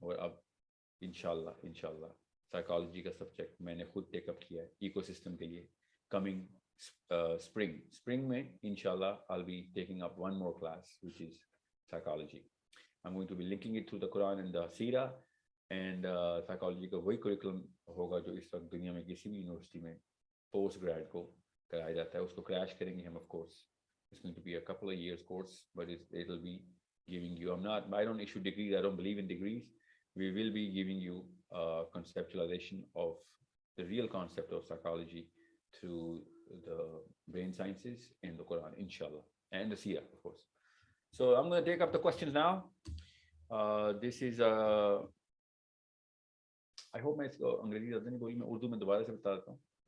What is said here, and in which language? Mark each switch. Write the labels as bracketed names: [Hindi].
[Hindi] और अब इंशाल्लाह साइकोलॉजी का सब्जेक्ट मैंने खुद टेकअप किया है इकोसिस्टम के लिए. [English] Coming spring में इंशाल्लाह I'll be taking up one more class which is psychology. I'm going to be linking it through the Quran and the Seerah, [Hindi] and psychology का वही curriculum होगा जो इस वक्त दुनिया में किसी भी यूनिवर्सिटी में पोस्ट ग्रेड को कराया जाता है. उसको क्रैश करेंगे हम, [English] of course. It's going to be a couple of years course, but it'll be giving you, I don't issue degrees, I don't believe in degrees. We will be giving you conceptualization of the real concept of psychology through the brain sciences and the Quran, inshallah, and the Seerah, of course. So I'm going to take up the questions now. This is I hope [Hindi] मैं इसको अंग्रेजी ज़्यादा नहीं बोली, मैं उर्दू में दोबारा से बता देता हूँ.